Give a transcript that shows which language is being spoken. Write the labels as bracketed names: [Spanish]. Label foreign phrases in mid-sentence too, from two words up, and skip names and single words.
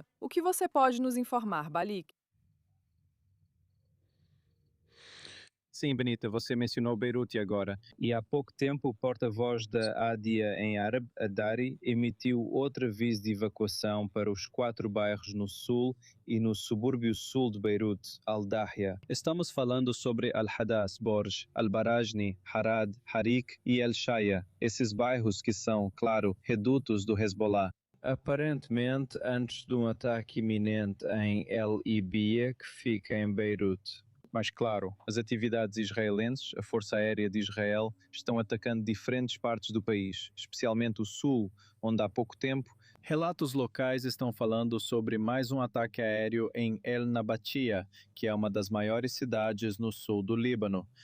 [Portuguese] O que você pode nos informar, Balik? Sim, Benita, você mencionou Beirute agora. E há pouco tempo o porta-voz da ADIA em árabe, Adari, emitiu outro aviso de evacuação para os 4 bairros no sul e no subúrbio sul de Beirute, Al-Dahia. Estamos falando sobre Al-Hadas, Borj, Al-Barajni, Harad, Harik e El-Shaya, esses bairros que são, claro, redutos do Hezbollah. Aparentemente, antes de um ataque iminente em El Ibia, que fica em Beirute. Mas, claro, as atividades israelenses, a Força Aérea de Israel, estão atacando diferentes partes do país, especialmente o sul, onde há pouco tempo, relatos locais estão falando sobre mais um ataque aéreo em El Nabatia, que é uma das maiores cidades no sul do Líbano.